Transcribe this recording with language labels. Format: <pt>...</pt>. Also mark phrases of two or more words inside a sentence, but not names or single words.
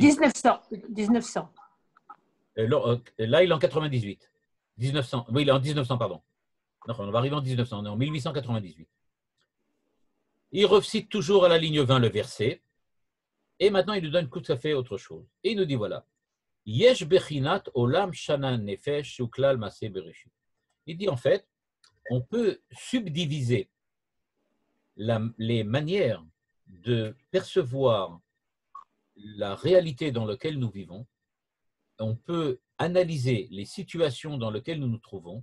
<fr>1900. Là, il est en 98. 1900. Oui, il est en 1900, pardon. Non, on va arriver en 1900. On est en 1898. Il recite toujours à la ligne 20 le verset. Et maintenant, il nous donne tout à fait autre chose. Et il nous dit, voilà.</fr> <he>יש בחינת עולם שנה נפש וכלל מעשה בראשית.</he> <fr>Il dit, en fait, on peut subdiviser les manières de percevoir la réalité dans laquelle nous vivons. On peut analyser les situations dans lesquelles nous nous trouvons.</fr>